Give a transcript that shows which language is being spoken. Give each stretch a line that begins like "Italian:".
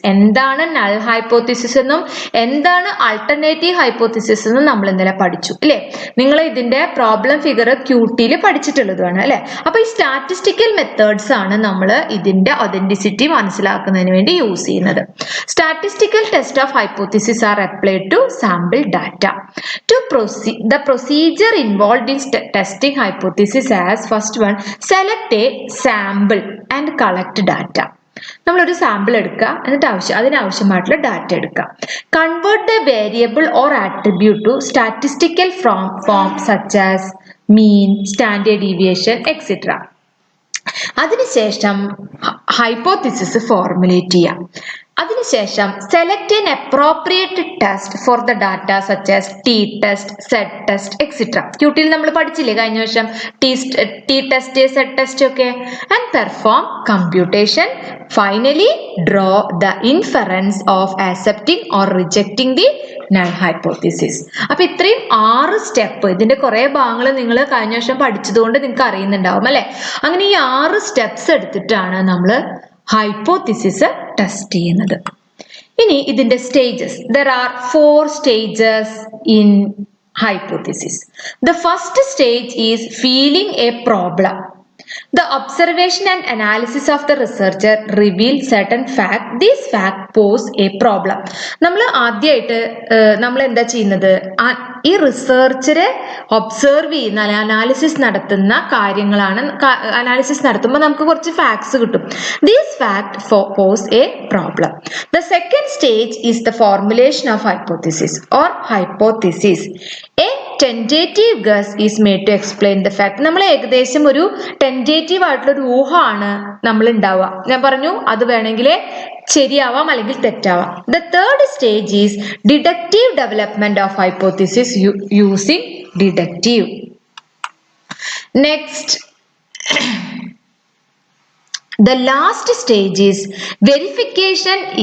Malayalam: എന്താണ് null hypothesis എന്നും എന്താണ് ആൾട്ടർനേറ്റീവ് ഹൈപ്പോത്തിസിസ് എന്നും നമ്മൾ ഇന്നലെ പഠിച്ചു അല്ലേ. നിങ്ങൾ ഇതിന്റെ പ്രോബ്ലം ഫിഗർ ക്യൂട്ടിയിൽ പഠിച്ചിട്ടുള്ളതാണ് അല്ലെ. അപ്പൊ ഈ സ്റ്റാറ്റിസ്റ്റിക്കൽ മെത്തേഡ്സ് ആണ് നമ്മൾ ഇതിന്റെ ഒതന്റിസിറ്റി മനസ്സിലാക്കുന്നതിന് വേണ്ടി യൂസ് ചെയ്യുന്നത്.
English: Statistical test of hypothesis are applied to sample data. The procedure involved in testing hypothesis as first one, select a sample and collect data.
Malayalam: നമ്മളൊരു സാമ്പിൾ എടുക്കുക, എന്നിട്ട് അതിനാവശ്യമായിട്ടുള്ള ഡാറ്റ എടുക്കുക.
English: Convert the variable or attribute to statistical form such as mean, standard deviation etcetera.
Malayalam: അതിനുശേഷം hypothesis formulate ചെയ്യാം.
English: അതിനുശേഷം select an appropriate test for the data such as t-test, z-test, etc.
Malayalam: ക്യൂട്ടിയിൽ നമ്മൾ പഠിച്ചില്ലേ കഴിഞ്ഞ വർഷം t-test, z-test ഒക്കെ.
English: and perform computation. finally draw the inference of accepting or rejecting the null hypothesis.
Malayalam: അപ്പൊ ഇത്രയും 6 സ്റ്റെപ്പ്, ഇതിന്റെ കുറെ ഭാഗങ്ങൾ നിങ്ങൾ കഴിഞ്ഞ വർഷം പഠിച്ചതുകൊണ്ട് നിങ്ങൾക്ക് അറിയുന്നുണ്ടാവും അല്ലെ. അങ്ങനെ ഈ 6 സ്റ്റെപ്സ് എടുത്തിട്ടാണ് നമ്മൾ ഹൈപ്പോത്തിസിസ് ടെസ്റ്റ് ചെയ്യുന്നത്. ഇനി ഇതിന്റെ stages.
English: there are 4 stages in hypothesis. The first stage is feeling a problem. The observation and analysis of the researcher reveal certain fact. These fact pose a problem.
Malayalam: നമ്മൾ ആദ്യമായിട്ട് നമ്മൾ എന്താ ചെയ്യുന്നത്, ഈ റിസർച്ചറെ ഒബ്സർവ് ചെയ്യുന്ന അനാലിസിസ് നടത്തുന്ന കാര്യങ്ങളാണ്. അനാലിസിസ് നടത്തുമ്പോൾ നമുക്ക് കുറച്ച് ഫാക്ട്സ് കിട്ടും.
English: These fact pose a problem. The second stage is the formulation of hypothesis or hypothesis. A tentative guess is made to explain the fact.
Malayalam: നമ്മൾ ഏകദേശം ഒരു ടെൻറ്റേറ്റീവ് ആയിട്ടുള്ള ഒരു ഊഹമാണ് നമ്മൾ ഉണ്ടാവുക. ഞാൻ പറഞ്ഞു അത് വേണമെങ്കിൽ ശരിയാവാം അല്ലെങ്കിൽ തെറ്റാവാം.
English: The third stage is deductive development of hypothesis using deductive. Next, the last stage is verification.